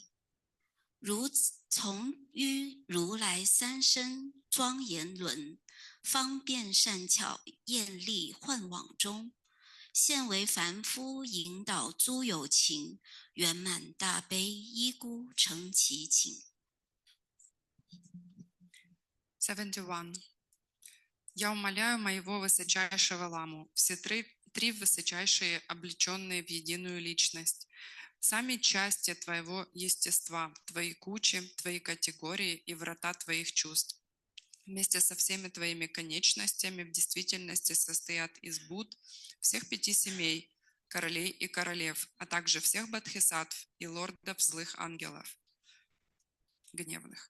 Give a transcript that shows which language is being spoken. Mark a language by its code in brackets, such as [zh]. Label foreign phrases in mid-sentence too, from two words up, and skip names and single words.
[zh] 如从于如来三身庄严轮，方便善巧艳丽幻网中，现为凡夫引导诸有情，圆满大悲依孤成其请。 71. [ru] Я умоляю моего высочайшего ламу, все три высочайшие, облеченные в единую личность, сами части твоего естества, твои кучи, твои категории и врата твоих чувств, вместе со всеми твоими конечностями в действительности состоят из Будд всех 5 семей, королей и королев, а также всех бодхисаттв и лордов злых ангелов, гневных.